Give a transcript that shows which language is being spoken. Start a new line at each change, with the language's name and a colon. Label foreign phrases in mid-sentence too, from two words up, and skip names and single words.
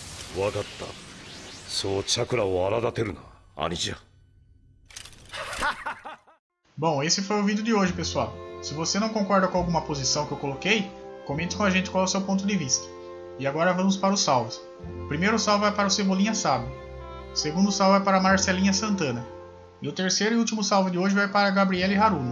Japanese: わかった。そうチャクラを荒立てるな、兄じゃ。
Portuguese: Bom, esse foi o vídeo de hoje, pessoal. Se você não concorda com alguma posição que eu coloquei, comente com a gente qual é o seu ponto de vista. E agora vamos para os salvos. O primeiro salve vai para o Cebolinha Sábio. O segundo salve vai para a Marcelinha Santana. E o terceiro e último salve de hoje vai para a Gabriele Haruno.